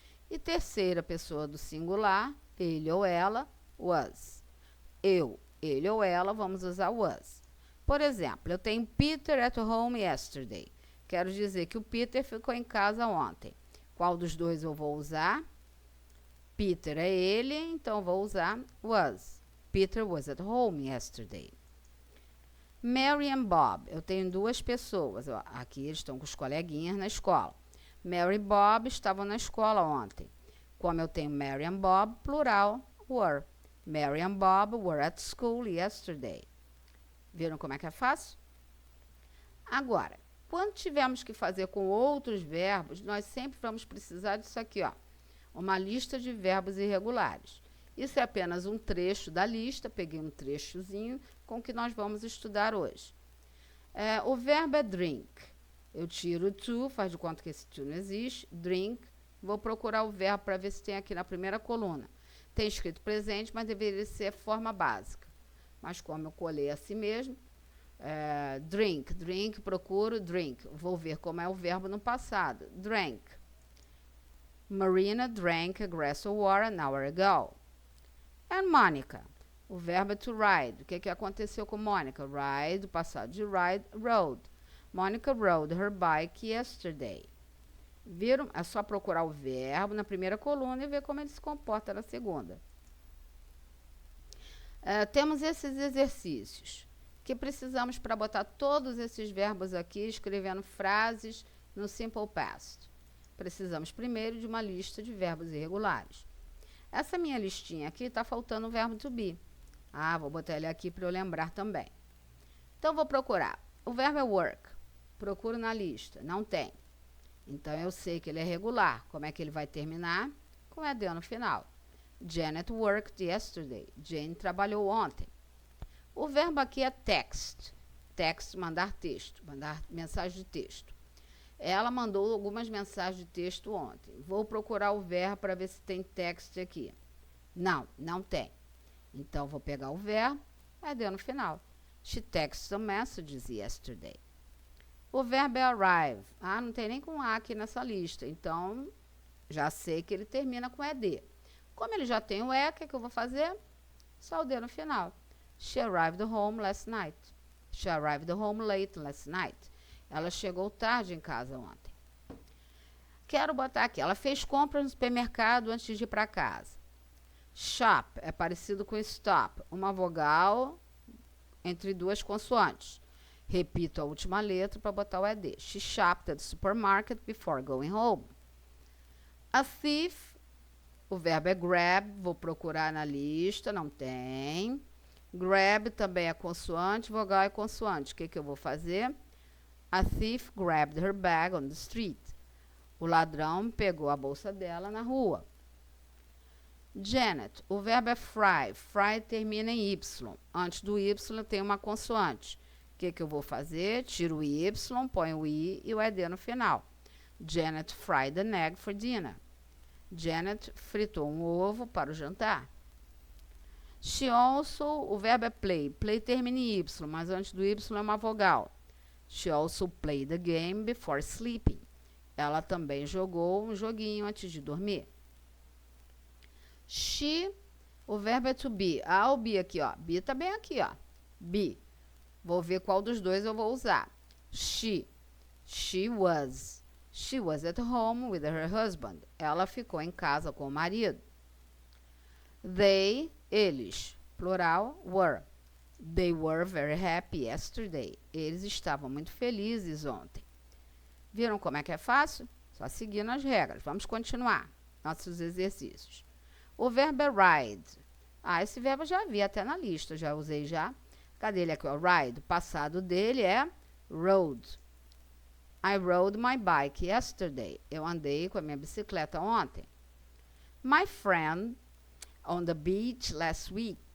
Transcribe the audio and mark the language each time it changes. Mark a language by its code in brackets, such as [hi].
[pt] E terceira pessoa do singular, ele ou ela, was. Eu, ele ou ela, vamos usar was. Por exemplo, eu tenho [en] Peter at home yesterday. [pt] Quero dizer que o Peter ficou em casa ontem. Qual dos dois eu vou usar? Peter é ele, então vou usar was. [en] Peter was at home yesterday. [pt] Mary and Bob, eu tenho duas pessoas. Aqui eles estão com os coleguinhas na escola. Mary e Bob estavam na escola ontem. Como eu tenho [en] Mary and Bob, plural, were. Mary and Bob were at school yesterday. [pt] Viram como é que é fácil? Agora, quando tivermos que fazer com outros verbos, nós sempre vamos precisar disso aqui, ó. Uma lista de verbos irregulares. Isso é apenas um trecho da lista, peguei um trechozinho com que nós vamos estudar hoje. O verbo é drink. Eu tiro to, faz de conta que esse to não existe, drink. Vou procurar o verbo para ver se tem aqui na primeira coluna. Tem escrito presente, mas deveria ser forma básica. Mas como eu colei assim mesmo, drink, procuro drink. Vou ver como é o verbo no passado. [en] Drank. Marina drank a glass of water an hour ago. And Monica. [pt] O verbo é to ride. O que aconteceu com Monica? Ride, o passado de ride, rode. [en] Monica rode her bike yesterday. [pt] Viram? É só procurar o verbo na primeira coluna e ver como ele se comporta na segunda. Temos esses exercícios que precisamos para botar todos esses verbos aqui, escrevendo frases no Simple Past. Precisamos primeiro de uma lista de verbos irregulares. Essa minha listinha aqui está faltando o verbo to be. Vou botar ele aqui para eu lembrar também. Então, vou procurar. O verbo é work. Procuro na lista. Não tem. Então, eu sei que ele é regular. Como é que ele vai terminar? Com ED no final. [en] Janet worked yesterday. [pt] Jane trabalhou ontem. O verbo aqui é text. text, mandar texto, mandar mensagem de texto. Ela mandou algumas mensagens de texto ontem. Vou procurar o verbo para ver se tem text aqui. Não, não tem. Então, vou pegar o verbo, deu no final. [en] She texted some messages yesterday. [pt] O verbo é arrive. Não tem nem com A aqui nessa lista. Então, já sei que ele termina com ED. Como ele já tem o E, o que eu vou fazer? Só o D no final. [en] She arrived home last night. She arrived home late last night. [pt] Ela chegou tarde em casa ontem. Quero botar aqui. Ela fez compras no supermercado antes de ir para casa. Shop é parecido com stop. Uma vogal entre duas consoantes. Repito a última letra para botar o ED. [en] She shopped at the supermarket before going home. A thief, [pt] o verbo é grab. Vou procurar na lista, não tem. Grab também é consoante, vogal é consoante. O que eu vou fazer? [en] A thief grabbed her bag on the street. [pt] O ladrão pegou a bolsa dela na rua. Janet, o verbo é fry. Fry termina em Y. Antes do Y tem uma consoante. O que eu vou fazer? Tiro o Y, ponho o I e o ED no final. [en] Janet fried an egg for dinner. [pt] Janet fritou um ovo para o jantar. [en] She also, [pt] o verbo é play. Play termina em Y, mas antes do Y é uma vogal. [en] She also played the game before sleeping. [pt] Ela também jogou um joguinho antes de dormir. She, o verbo é to be. O be aqui, ó. Be tá bem aqui, ó. Be. Vou ver qual dos dois eu vou usar. [en] She was at home with her husband. [pt] Ela ficou em casa com o marido. They, eles, plural, were. [en] They were very happy yesterday. [pt] Eles estavam muito felizes ontem. Viram como é que é fácil? Só seguindo as regras. Vamos continuar nossos exercícios. O verbo é ride. Esse verbo eu já vi até na lista, já usei já. Cadê ele aqui? O ride. O passado dele é rode. [en] I rode my bike yesterday. [pt] Eu andei com a minha bicicleta ontem. [en] My friend on the beach last week.